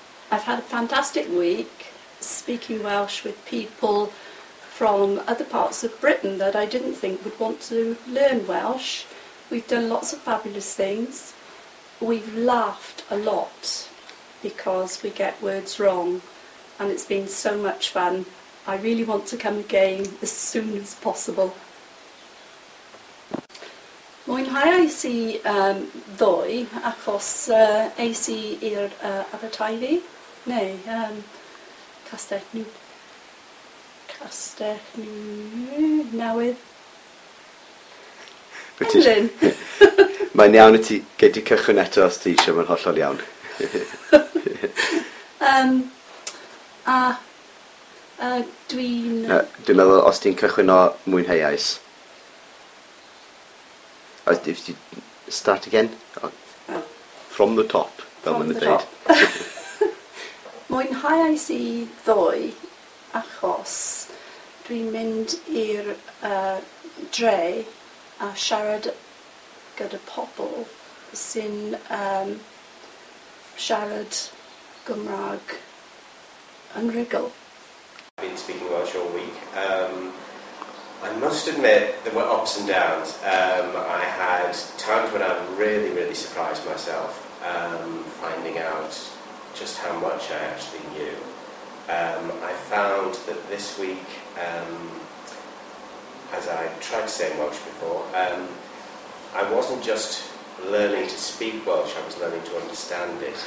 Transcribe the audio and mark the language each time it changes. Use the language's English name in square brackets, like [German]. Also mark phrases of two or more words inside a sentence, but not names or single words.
[English] I've had a fantastic week speaking Welsh with people from other parts of Britain that I didn't think would want to learn Welsh. We've done lots of fabulous things. We've laughed a lot because we get words wrong, and it's been so much fun. I really want to come again as soon as possible. [Welsh] Mwynhauais i ddoe achos eis I i'r Aberteifi, neu Castell Newydd. Elin. Mae'n iawn I ti gei di cychwyn eto os ti eisiau, mae'n hollol iawn. Dwi'n meddwl os ti'n cychwyn o mwynhauais. [English] If you start again, from the top, [Welsh] fel ma'n dweud. Mwynhauais I ddoe achos dwi'n mynd i'r dre a siarad gyda pobl sy'n siarad Gymraeg yn rigl. [English] I've been speaking Welsh all week. I must admit there were ups and downs. I had times when I really, really surprised myself, finding out just how much I actually knew. I found that this week, as I tried to say in Welsh before, I wasn't just learning to speak Welsh, I was learning to understand it.